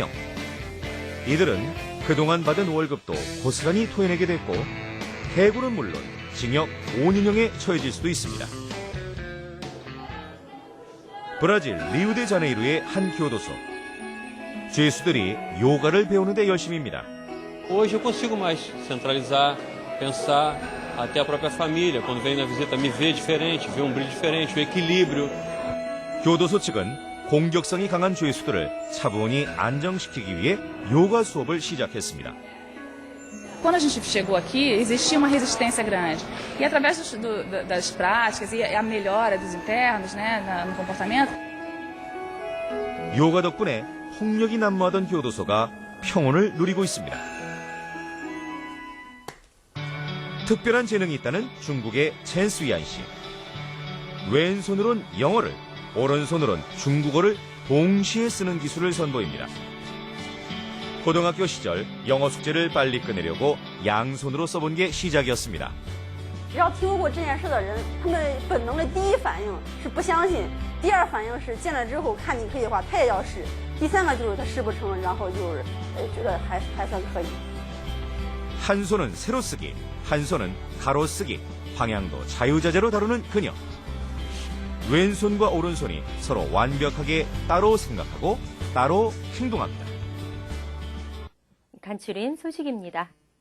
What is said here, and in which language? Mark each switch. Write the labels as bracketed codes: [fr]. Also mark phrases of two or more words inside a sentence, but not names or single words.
[ko] 이들은 그동안 받은 월급도 고스란히 토해내게 됐고 해고는 물론 징역 5년형에 처해질 수도 있습니다. 브라질 리우데자네이루의 한 교도소. 죄수들이 요가를 배우는 데 열심입니다. [pt] Hoje eu consigo mais centralizar, pensar, até a própria família, quando vem na visita, me vê diferente, vê um brilho diferente, o equilíbrio. [ko] 교도소 측은 공격성이 강한 죄수들을 차분히 안정시키기 위해 요가 수업을 시작했습니다. [pt] Quando a gente chegou aqui, existia uma resistência grande. E através das práticas e a melhora dos internos, né, no comportamento. [ko] 요가 덕분에 폭력이 난무하던 교도소가 평온을 누리고 있습니다. 특별한 재능이 있다는 중국의 첸 수이안 씨. 왼손으론 영어를, 오른손으론 중국어를 동시에 쓰는 기술을 선보입니다. 고등학교 시절 영어 숙제를 빨리 끝내려고 양손으로 써본 게 시작이었습니다. [zh] 只要听说过这件事的人，他们本能的第一反应是不相信，第二反应是见了之后看你可以的话，他也要试，第三个就是他试不成，然后就是觉得还算可以。 [ko] 한 손은 세로 쓰기, 한 손은 가로 쓰기, 방향도 자유자재로 다루는 그녀. 왼손과 오른손이 서로 완벽하게 따로 생각하고 따로 행동합니다. 간추린 소식입니다.